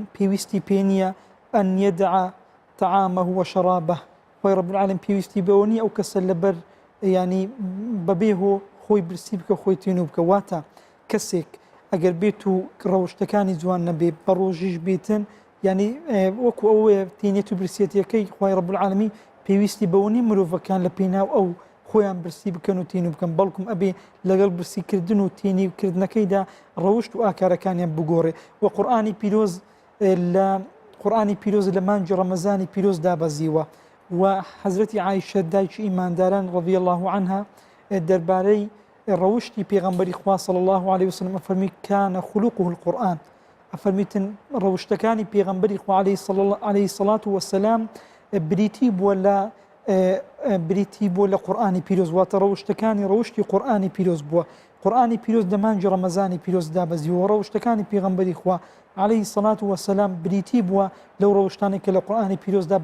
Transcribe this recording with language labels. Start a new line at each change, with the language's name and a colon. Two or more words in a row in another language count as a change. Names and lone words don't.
Central Kurdish: پێویستی پێ نییە
Arabic: ئەن یەدع طعامه وشرابه
Central Kurdish: خوای
Arabic: رب العالمین
Central Kurdish: پێویستی بەوە نییە ئەو کەسە لەبەر ینی بەبێ هۆ خۆی برسی بکە خۆی تێنو بکە واتە کەسێک ئەگەر بێت و ڕەوشتەکانی جوان نەبێ بە ڕۆژیش بێتن ینی وەکو ئەوەیە تێنێت و برسێتیەکەی خوای
Arabic: رب العالمین
Central Kurdish: پێویستی بەوەنی مرۆڤەکان لە پێناو ئەو خۆیان برسی بکەن و تێنی بکەن بەڵکم ئەبێ لەگەڵ برسیکردن و تێنیکردنەکەیدا ڕەوشت و ئاکارەکانیان بگۆڕێ و قورئانی پیرۆز لە مانگی ڕەمەزانی پیرۆز دابەزیوە و حەزرەتی عایشە دایکی ئیمانداران
Arabic: رضی الله عنها
Central Kurdish: دەربارەی ڕەوشتی پێغەمبەری خوا
Arabic: صلی الله علیه وسلم
Central Kurdish: ئەفەرمی
Arabic: کانە خولوقه القورئان
Central Kurdish: ئەفەرمیتن ڕەوشتەکانی پێغەمبەری خوا
Arabic: عەلەیهی سەڵات وەسەلام
Central Kurdish: بریتی بووە لە قورئانی پیرۆز واتە ڕەوشتەکانی ڕەوشتی قورئانی پیرۆز بووە قورئانی پیرۆز لە مانگی ڕەمەزانی پیرۆز دابەزیوە ڕەوشتەکانی پێغەمبەری خوا
Arabic: عەلەیهی سەڵات وەسەلام
Central Kurdish: بریتی بووە لەو ڕەوشتانێک کە لە قورئانی پیرۆزدا